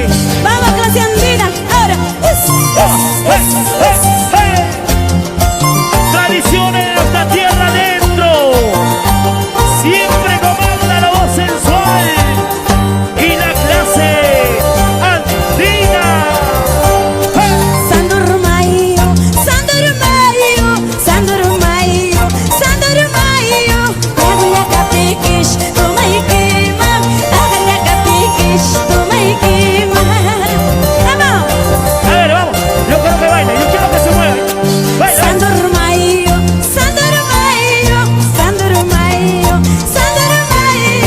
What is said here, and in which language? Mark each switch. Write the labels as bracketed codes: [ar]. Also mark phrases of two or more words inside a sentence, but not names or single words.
[es] Vamos, clase andina, ahora. ¡Hey, hey, hey! Tradiciones de nuestra tierra adentro. Siempre comanda la voz sensual y la clase andina. ¡Hey! Sandurmayo, Sandurmayo, Sandurmayo, Sandurmayo. [qu] Aglia capiquish, [es] toma y quema. [qu] Aglia capiquish, [es] toma y quema. ¡Vamos! A ver, vamos. Yo quiero que baile, yo quiero que se mueva. Baila. Sandurmayo, Sandurmayo, Sandurmayo, Sandurmayo.